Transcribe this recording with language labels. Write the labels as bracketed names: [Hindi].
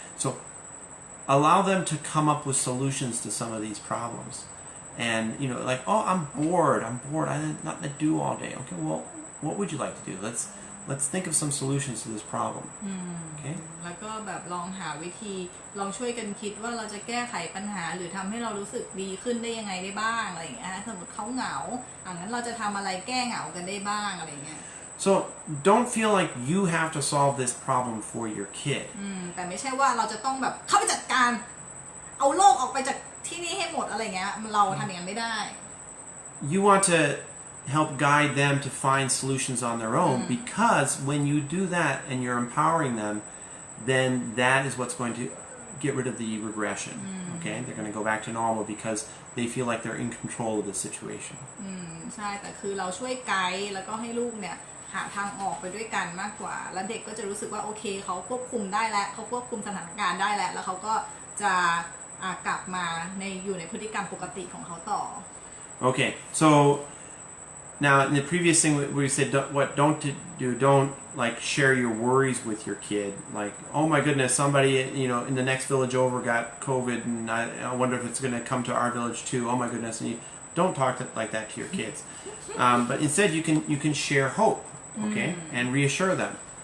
[English] So allow them to come up with solutions to some of these problems. And, like, oh, I'm bored. I have nothing to do all day. Okay, well, what would you like to do? Let's think of some solutions to this problem. Okay? [Thai] แล้วก็แบบลองหาวิธีลองช่วยกันคิดว่าเราจะแก้ไขปัญหาหรือทำให้เรารู้สึกดีขึ้นได้ยังไงได้บ้างอะไรอย่างเงี้ยสมมติเขาเหงางั้นเราจะทำอะไรแก้เหงากันได้บ้างอะไรเงี้ย [English] So don't feel like you have to solve this problem for your kid. [Thai] แต่ไม่ใช่ว่าเราจะต้องแบบเข้าไปจัดการเอาโลกออกไปจากที่นี่ให้หมดอะไรเงี้ยเราทำอย่างนั้นไม่ได้ [English] You want to help guide them to find solutions on their own because when you do that and you're empowering them, then that is what's going to get rid of the regression. Okay, they're going to go back to normal because they feel like they're in control of the situation. [Thai] ใช่แต่คือเราช่วยไกด์แล้วก็ให้ลูกเนี่ยหาทางออกไปด้วยกันมากกว่าแล้วเด็กก็จะรู้สึกว่าโอเคเขาควบคุมได้แล้วเขาควบคุมสถานการณ์ได้แล้วเขาก็จะกลับมาอยู่ในพฤติกรรมปกติของเขาต่อ [English] Okay, so now in the previous thing we said don't like share your worries with your kid, like, oh my goodness, somebody in the next village over got COVID and I wonder if it's going to come to our village too. Oh my goodness. And you don't talk like that to your kids, but instead you can share hope, okay, and reassure them.